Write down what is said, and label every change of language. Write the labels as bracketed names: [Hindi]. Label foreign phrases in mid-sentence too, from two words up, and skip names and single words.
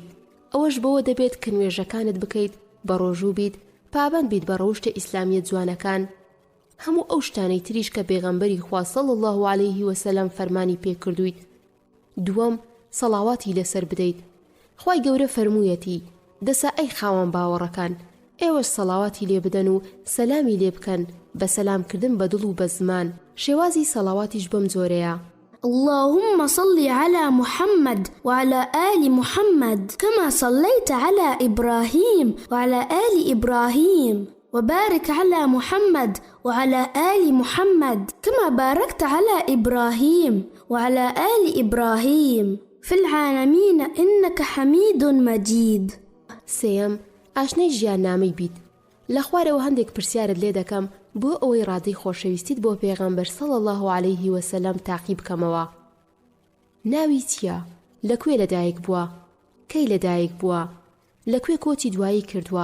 [Central Kurdish] ئەوەش بەوە دەبێت کە نوێژەکانت بکەیت، بە ڕۆژوو بیت، پابەند بیت بە ڕەوشتە ئیسلامیە جوانەکان، هەموو ئەو شتانەی تریش کە پێغەمبەری خوا [Arabic] صلی الله علیه وسلم [Central Kurdish] فەرمانی پێکردوویت. دووەم، سەڵاواتی لەسەر بدەیت. خوای گەورە فەرموویەتی دەسا ئەی خاوەن باوەڕەکان ئێوەش سەڵاواتی لێ بدەن و سەلامی لێ بکەن بە سەلامکردن بە دڵ و بە زمان. شێوازی سەڵاواتیش بەم جۆرەیە: [Arabic] اللهم صل على محمد وعلى آل محمد كما صليت على إبراهيم وعلى آل إبراهيم وبارك على محمد وعلى آل محمد كما باركت على إبراهيم وعلى آل إبراهيم في العالمين إنك حميد مجيد. [Central Kurdish] سێم، ئاشنای ژیاننامەی بیت. لە خوارەوە هەندێک پرسیارت لێ دەکەم بۆ ئەوەی ڕادەی خۆشەویستیت بۆ پێغەمبەر [Arabic] صلی الله عليه وسلم [Central Kurdish] تاقیب بکەمەوە. ناوی چییە؟ لەکوێ لەدایک بووە؟ کەی لەدایک بووە؟ لەکوێ کۆچی دوایی کردووە؟